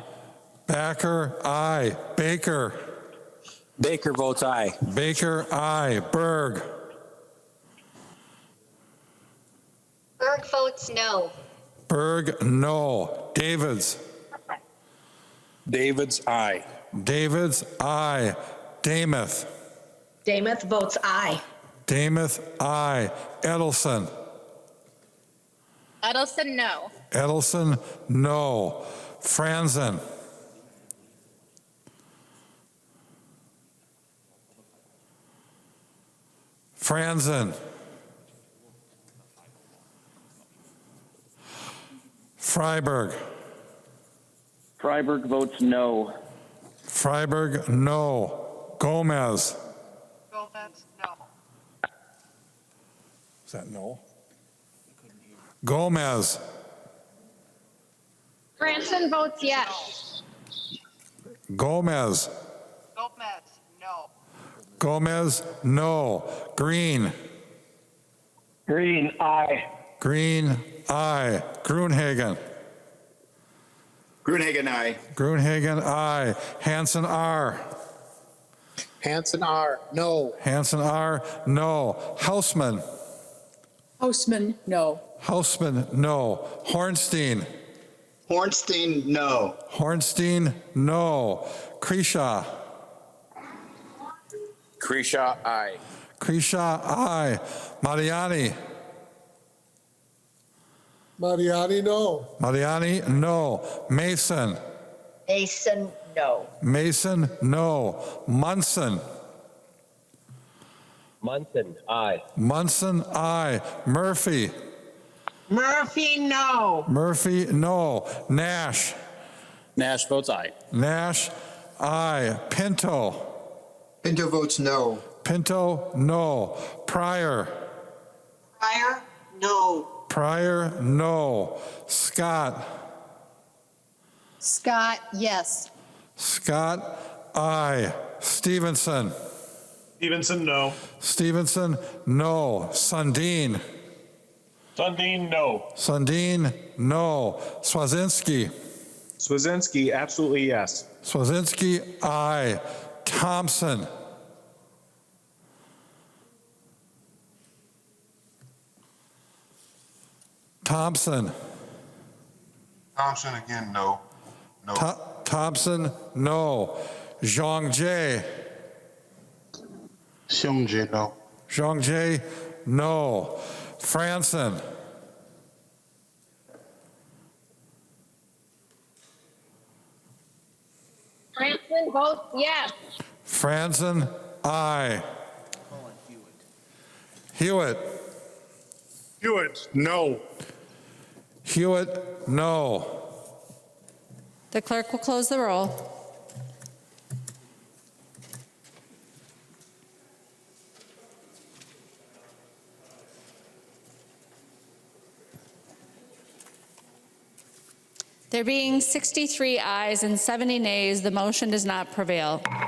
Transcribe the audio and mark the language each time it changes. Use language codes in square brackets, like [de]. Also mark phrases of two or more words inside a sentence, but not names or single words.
[en] Backer, aye. Baker. Baker votes aye. Baker, aye. Berg. Berg votes no. Berg, no. Davids. Davids aye. Davids, aye. Damuth. Damuth votes aye. Damuth, aye. Edelson. Edelson, no. Edelson, no. Franzen. Franzen. Freiberg. Freiberg votes no. Freiberg, no. Gomez. Gomez, no. Is that no? Gomez. Granson votes yes. Gomez. Gomez, no. Gomez, no. Green. Green, aye. Green, aye. Gruenhagen. Gruenhagen, aye. Gruenhagen, aye. Hansen, R. Hansen R, no. Hansen, R, no. Hausman. Houseman, no. Houseman, no. Hornstein. Hornstein, no. Hornstein, no. Kresha. Kresha, aye. Kresha, aye. Mariani. Mariani, no. Mariani, no. Mason. Mason, no. Mason, no. Munson. Munson, aye. Munson, aye. Murphy. Murphy, no. Murphy, no. Nash. Nash votes aye. Nash, aye. Pinto. Pinto votes no. Pinto, no. Pryor. Pryor, no. Pryor, no. Scott. Scott, yes. Scott, aye. Stevenson. Stevenson, no. Stevenson, no. Sundin. Sundin, no. Sundin, no. Swazinski. Swazinski, absolutely yes. Swazinski, aye. Thompson. Thompson. Thompson again, no. No. Thompson, no. Zhang-Jie. Xiongje, no. Zhang-Jie, no. Franson. Franklin votes yes. Franson, aye. Hewitt. Hewitt, no. Hewitt, no. The clerk will close the roll. There being 63 ayes and 70 nays, the motion does not prevail.